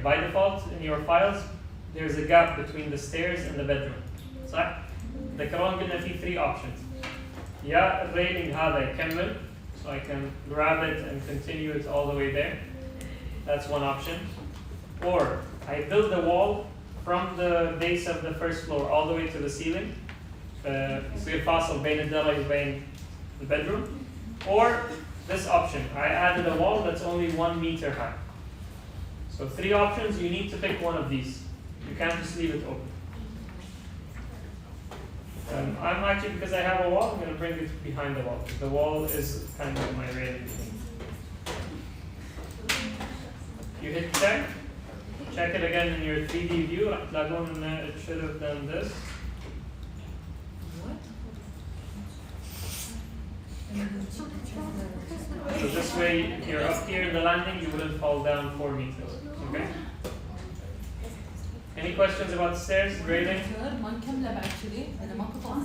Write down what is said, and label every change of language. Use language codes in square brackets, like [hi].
[en] By default, in your files, there's a gap between the stairs and the bedroom. [ar] صح؟ ذكرون قلنا في 3 options. يا الرailing هذا يكمل, [en] so I can grab it and continue it all the way there. That's one option. Or I build the wall from the base of the first floor all the way to the ceiling. [ar] يصير فاصل بين الدرج وبين [en] the bedroom. Or this option, I added a wall that's only 1 meter high. So 3 options, you need to pick one of these. You can't just leave it open. I'm actually, because I have a wall, I'm going to bring it behind the wall. The wall is kind of my railing. You hit check. Check it again in your 3D view. It should have done this. What? So this way, if you're up here in the landing, you wouldn't fall down 4 meters. Okay? Any questions about stairs, grading? [ar] ما نكملها actually أنا ما كنت